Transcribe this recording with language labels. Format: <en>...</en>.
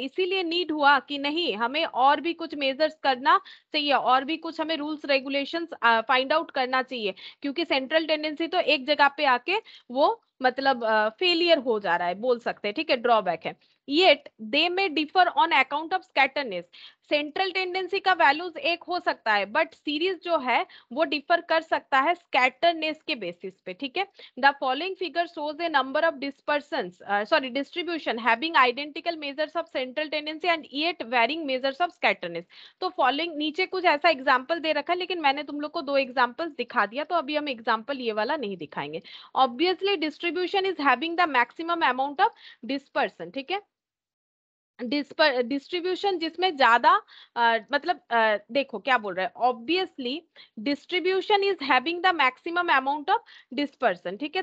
<hi>इसीलिए नीड हुआ कि नहीं हमें और भी कुछ मेजर्स करना चाहिए, और भी कुछ हमें रूल्स रेगुलेशंस फाइंड आउट करना चाहिए, क्योंकि सेंट्रल टेंडेंसी तो एक जगह पे आके वो मतलब फेलियर हो जा रहा है, बोल सकते हैं, ठीक है, ड्रॉबैक है।</hi> <en>Yet they may differ on account of scatterness.</en> <hi>Central tendency का वैल्यूज एक हो सकता है बट सीरीज जो है वो डिफर कर सकता है स्कैटरनेस के बेसिस पे, ठीक है।</hi> <en>The following figure shows a number of distribution having identical measures of central tendency and yet varying measures of scatterness.</en> <hi>तो फॉलोइंग नीचे कुछ ऐसा एग्जाम्पल दे रखा है, लेकिन मैंने तुम लोग को दो एग्जाम्पल्स दिखा दिया, तो अभी हम एग्जाम्पल ये वाला नहीं दिखाएंगे।</hi> <en>Obviously distribution is having the maximum amount of dispersion, ठीक है।</en> <hi>डिस्ट्रीब्यूशन जिसमें ज्यादा मतलब देखो क्या बोल रहा है,</hi> <en>obviously distribution is having the maximum amount of dispersion,</en> <hi>ठीक है।</hi>